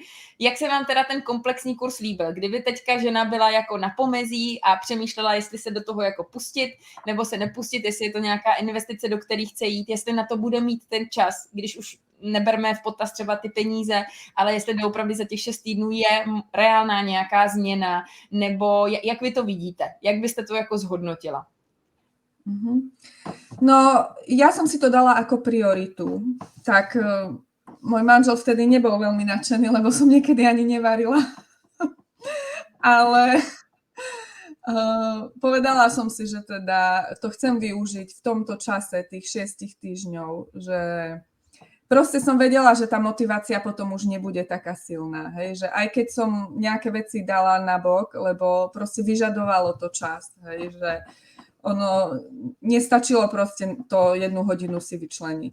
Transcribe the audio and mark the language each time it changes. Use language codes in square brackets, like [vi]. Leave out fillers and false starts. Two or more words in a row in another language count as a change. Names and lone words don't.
[cs] Jak se vám teda ten komplexní kurz líbil? Kdyby teďka žena byla jako na pomezí a přemýšlela, jestli se do toho jako pustit, nebo se nepustit, jestli je to nějaká investice, do které chce jít, jestli na to bude mít ten čas, když už neberme v potaz třeba ty peníze, ale jestli doopravdy za těch 6 týdnů je reálná nějaká změna, nebo jak vy to vidíte? Jak byste to jako zhodnotila? [sk] No, ja som si to dala ako prioritu. Tak môj manžel vtedy nebol veľmi nadšený, lebo som niekedy ani nevarila. Ale povedala som si, že teda to chcem využiť v tomto čase tých 6 týždňov, že proste som vedela, že tá motivácia potom už nebude taká silná, hej, že aj keď som nejaké veci dala nabok, lebo proste vyžadovalo to čas, hej, že ono nestačilo proste to 1 hodinu si vyčleniť.